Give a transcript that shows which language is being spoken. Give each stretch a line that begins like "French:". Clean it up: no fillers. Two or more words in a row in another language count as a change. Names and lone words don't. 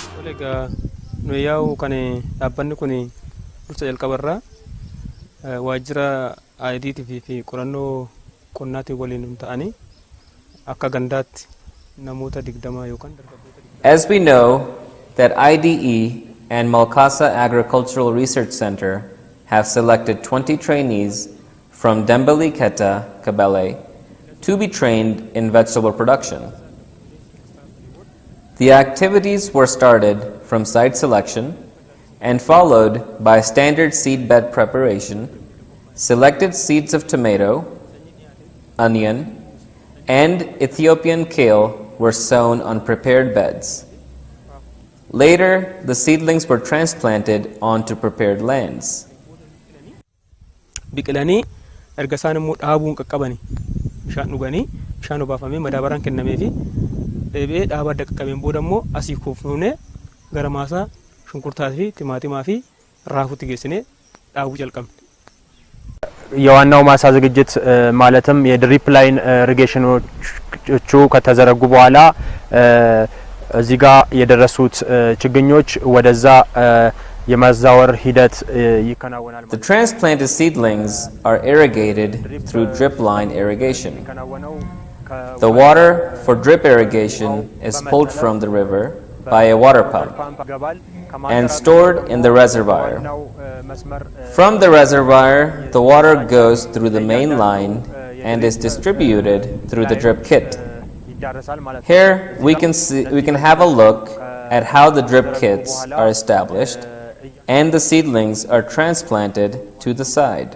Oromo: Egaa nu yaa'u kan dhaabbanni kun dursa jalqabarraa waajjira iDE fi qorannoo qonnaatiin waliin ta'anii akka gandaatti namoota 20 yookaan dargaggoota.
English: As we know that iDE and Malkasa Agricultural Research Center have selected 20 trainees from Dembele Keta, Kabele, to be trained in vegetable production. The activities were started from site selection and followed by standard seed bed preparation. Selected seeds of tomato, onion, and Ethiopian kale were sown on prepared beds. Later, the seedlings were transplanted onto prepared lands.
Oromo: Biqilanii erga isaan immoo dhaabuun qaqqabani bishaan dhuganii bishaan obaafamee madaabaraan kennamee fi deebi'ee dhaabaa adda qaqqabeen booda immoo asii kuufnee gara maasaa shunkurtaa fi timaatimaa fi raafuutti geessinee dhaabuu jalqabne.
Amharic: የዋናው ማሳ ዝግጅት ማለትም
English: drip line irrigations
Amharic: ከተዘረጉ በኋላ እዚህ ጋር የደረሱት ችግኞች ወደዛ የማዛወር ሂደት ይከናወናል።
English: The transplanted seedlings are irrigated through drip line irrigation. The water for drip irrigation is pulled from the river by a water pump and stored in the reservoir. From the reservoir, the water goes through the main line and is distributed through the drip kit. Here we can have a look at how the drip kits are established and the seedlings are transplanted to the side.